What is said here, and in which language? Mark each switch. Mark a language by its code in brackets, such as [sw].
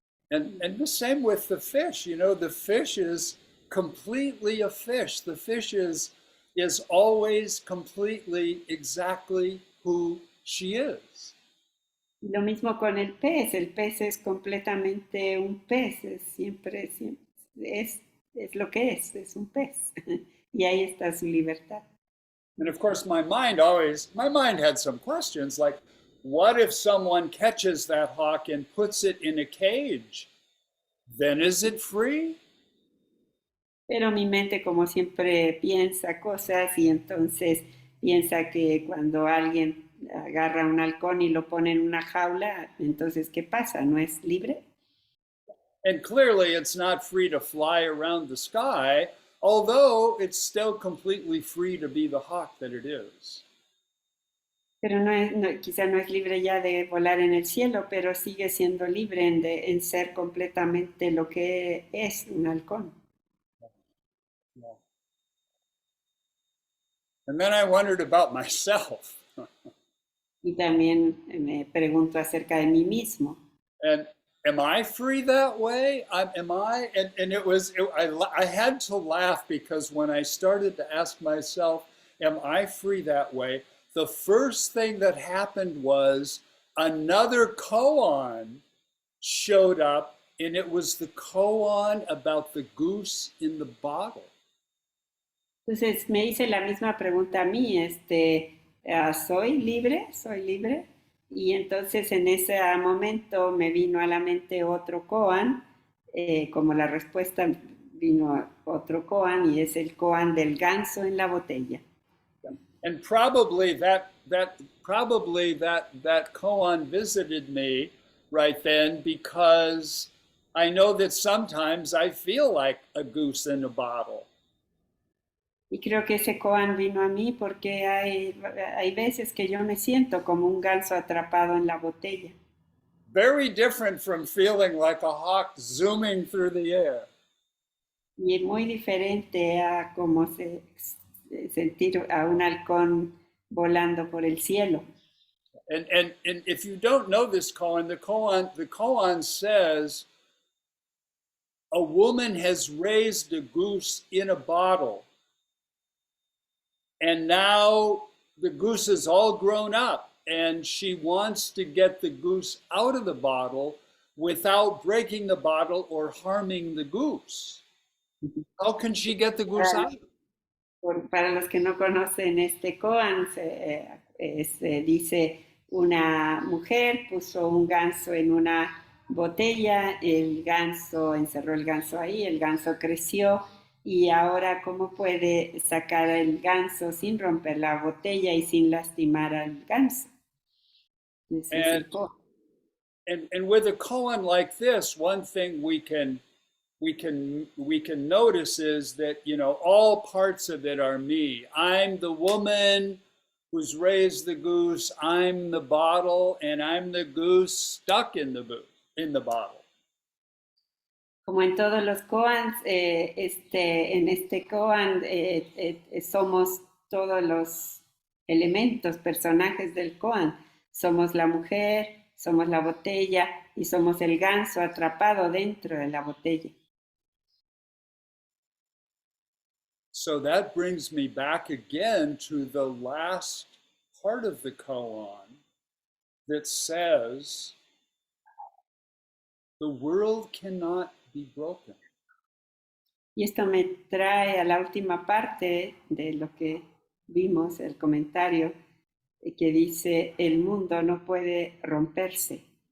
[en] And the same with the fish. The fish is completely a fish. The fish is always completely exactly who she is. [es] Lo mismo con el pez es completamente un pez, siempre, es, es lo que es un pez. Y ahí está su libertad. [en] And of course, my mind had some questions like, what if someone catches that hawk and puts it in a cage? Then is it free? [es] Pero mi mente, como siempre, piensa cosas y entonces piensa que cuando alguien agarra un halcón y lo pone en una jaula, entonces, ¿qué pasa? ¿No es libre? [en] And clearly, it's not free to fly around the sky, although it's still completely free to be the hawk that it is. [es] Pero quizá no es libre ya de volar en el cielo, pero sigue siendo libre en ser completamente lo que es un halcón. [en] Yeah. And then I wondered about myself. [es] Y también me pregunto acerca de mí mismo. [en] And am I free that way? Am I? And I had to laugh because when I started to ask myself, am I free that way? The first thing that happened was another koan showed up, and it was the koan about the goose in the bottle. [es] Entonces me hice la misma pregunta a mí, ¿soy libre? ¿Soy libre? Y entonces en ese momento me vino a la mente otro koan, como la respuesta vino otro koan y es el koan del ganso en la botella. [en] And probably that koan visited me right then because I know that sometimes I feel like a goose in a bottle. [es] Y creo que ese koan vino a mí porque hay veces que yo me siento como un ganso atrapado en la botella. [en] Very different from feeling like a hawk zooming through the air. [es] Y es muy diferente a como sentir a un halcón volando por el cielo. [en] And if you don't know this koan, the koan says a woman has raised a goose in a bottle, and now the goose is all grown up, and she wants to get the goose out of the bottle without breaking the bottle or harming the goose. How can she get the goose [es] Para, [en] out? [es] para los que no conocen este koan, se dice una mujer puso un ganso en una botella, el ganso encerró el ganso ahí, el ganso creció y ahora cómo puede sacar el ganso sin romper la botella y sin lastimar al ganso. Ese es [en] And [es] el koan. [en] and with a koan like this, one thing we can notice is that all parts of it are me. I'm the woman who's raised the goose. I'm the bottle, and I'm the goose stuck in the bottle. [es] Como en todos los koans, en este koan somos todos los elementos, personajes del koan. Somos la mujer, somos la botella y somos el ganso atrapado dentro de la botella. [en] So that brings me back again to the last part of the koan that says the world cannot be broken. [es] Y esto me trae a la última parte de lo que vimos, el comentario que dice, el mundo no puede romperse.